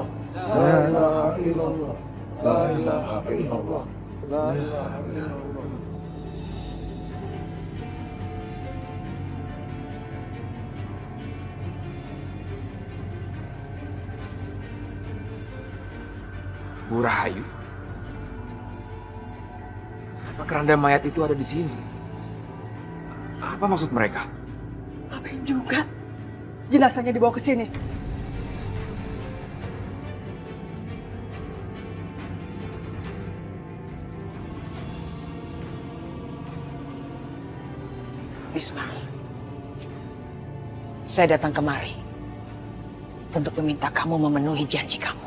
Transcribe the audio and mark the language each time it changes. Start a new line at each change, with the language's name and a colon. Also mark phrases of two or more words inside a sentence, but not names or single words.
Arabic: لا إله إلا الله. لا إله إلا الله. لا إله إلا الله.
Indonesian: Bu Rahayu, apa keranda mayat itu ada di sini? Apa maksud mereka? Ngapain juga jenazahnya dibawa ke sini? Bisma, saya datang kemari untuk meminta kamu memenuhi janji kamu.